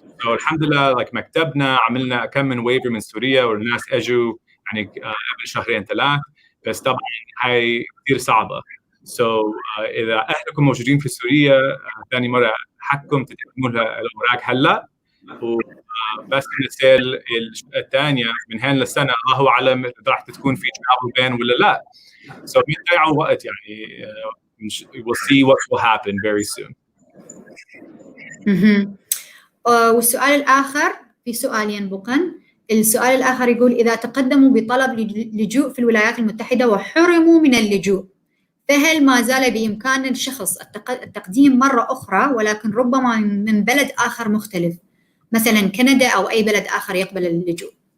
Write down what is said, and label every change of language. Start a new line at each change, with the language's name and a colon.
Arabic: الحمد لله مكتبنا عملنا كم من ويفر من سوريا والناس اجوا يعني قبل شهرين ثلاث، بس طبعا هاي كثير صعبه. اذا اهلكم موجودين في سوريا ثاني مره حقكم تقدموا لها الاوراق هلا، وبس الرسائل الثانيه من هين للسنه الله اعلم اذا راح تكون في ترافل بان ولا لا. ما تضيعوا وقت يعني.
English: we'll see what will happen very soon.
Arabic: والسؤال الآخر، في سؤالين بقن. السؤال الآخر يقول إذا تقدموا بطلب لجوء في الولايات المتحدة وحرموا من اللجوء، فهل ما زال بإمكان الشخص التقديم مرة أخرى ولكن ربما من بلد آخر مختلف، مثلا كندا أو أي بلد آخر يقبل اللجوء؟